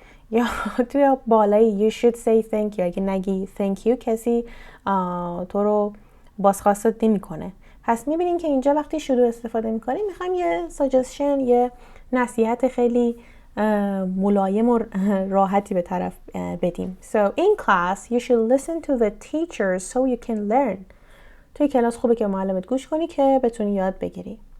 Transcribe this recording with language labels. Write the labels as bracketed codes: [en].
[fa] یا توی بالای [en] you should say thank you [fa] اگه نگی thank you کسی تو رو بازخواست نمی کنه. پس میبینین که اینجا وقتی شروع استفاده میکنیم میخوایم یه suggestion یه نصیحت خیلی ملایم و راحتی به طرف بدیم. [en] So in class you should listen to the teacher so you can learn. [fa] توی کلاس خوبه که معلمت گوش کنی که بتونی یاد بگیری.